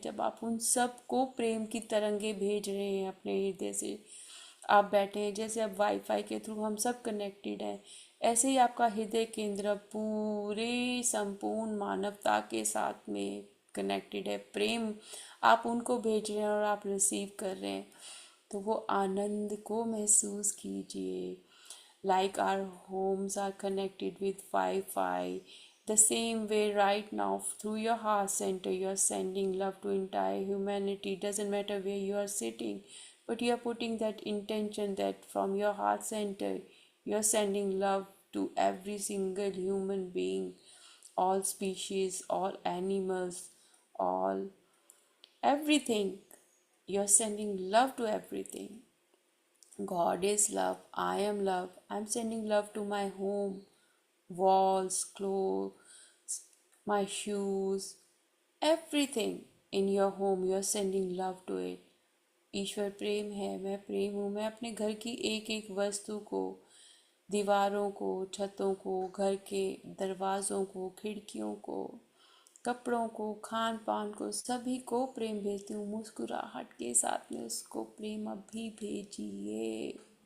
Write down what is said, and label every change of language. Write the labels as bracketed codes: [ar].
[hi] जब आप उन सब को प्रेम की तरंगे भेज रहे हैं अपने हृदय से, आप बैठे हैं, जैसे अब वाईफाई के थ्रू हम सब कनेक्टेड हैं, ऐसे ही आपका हृदय केंद्र पूरे संपूर्ण मानवता के साथ में कनेक्टेड है। प्रेम आप उनको भेज रहे हैं और आप रिसीव कर रहे हैं, तो वो आनंद को महसूस कीजिए। [en] Like our homes are connected with Wi-Fi, the same way right now through your heart center you are sending love to entire humanity. Doesn't matter where you are sitting, but you are putting that intention that from your heart center you are sending love to every single human being, all species, all animals, all everything. You're sending love to everything. God is love. I am love. I'm sending love to my home, walls, clothes, my shoes, everything in your home. You're sending love to it. [hi] ईश्वर प्रेम है, मैं प्रेम हूँ, मैं अपने घर की एक एक वस्तु को, दीवारों को, छतों को, घर के दरवाज़ों को, खिड़कियों को, कपड़ों को, खान पान को, सभी को प्रेम भेजती हूँ। मुस्कुराहट के साथ में उसको प्रेम अभी भेजिए।